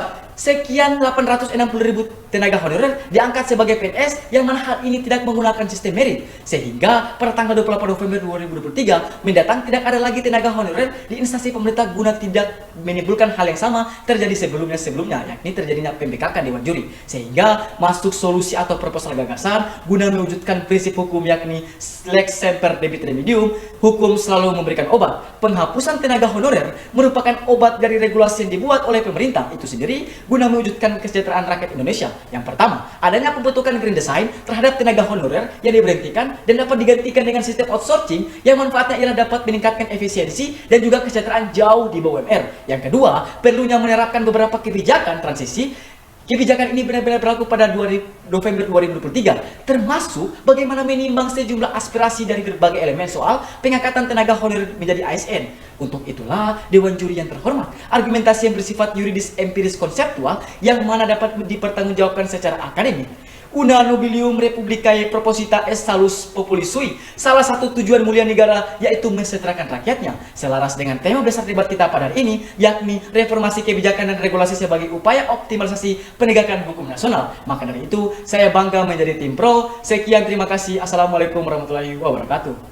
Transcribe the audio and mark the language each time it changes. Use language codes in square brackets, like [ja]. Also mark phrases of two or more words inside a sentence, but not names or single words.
[id] Sekian 860.000 tenaga honorer diangkat sebagai PNS yang mana hal ini tidak menggunakan sistem merit, sehingga pada tanggal 28 November 2023 mendatang tidak ada lagi tenaga honorer di instansi pemerintah guna tidak menimbulkan hal yang sama terjadi sebelumnya, yakni terjadinya pembengkakan Dewan Juri, sehingga masuk solusi atau proposal gagasan guna mewujudkan prinsip hukum yakni [la] lex semper debit remedium, [id] hukum selalu memberikan obat. Penghapusan tenaga honorer merupakan obat dari regulasi yang dibuat oleh pemerintah itu sendiri guna mewujudkan kesejahteraan rakyat Indonesia. Yang pertama, adanya pembentukan [en] green design [id] terhadap tenaga honorer yang diberhentikan dan dapat digantikan dengan sistem outsourcing yang manfaatnya ialah dapat meningkatkan efisiensi dan juga kesejahteraan jauh di bawah UMR. Yang kedua, perlunya menerapkan beberapa kebijakan transisi. Kebijakan ini benar-benar berlaku pada November 2023, termasuk bagaimana menimbang sejumlah aspirasi dari berbagai elemen soal pengangkatan tenaga honorer menjadi ASN. Untuk itulah Dewan Juri yang terhormat, argumentasi yang bersifat yuridis empiris konseptual yang mana dapat dipertanggungjawabkan secara akademik. [la] Una nobilium republicae proposita est salus populis sui. [id] Salah satu tujuan mulia negara yaitu mensejahterakan rakyatnya. Selaras dengan tema besar debat kita pada hari ini, yakni reformasi kebijakan dan regulasi sebagai upaya optimalisasi penegakan hukum nasional. Maka dari itu, saya bangga menjadi tim pro. Sekian, terima kasih. [ar] السلام عليكم ورحمة الله وبركاته.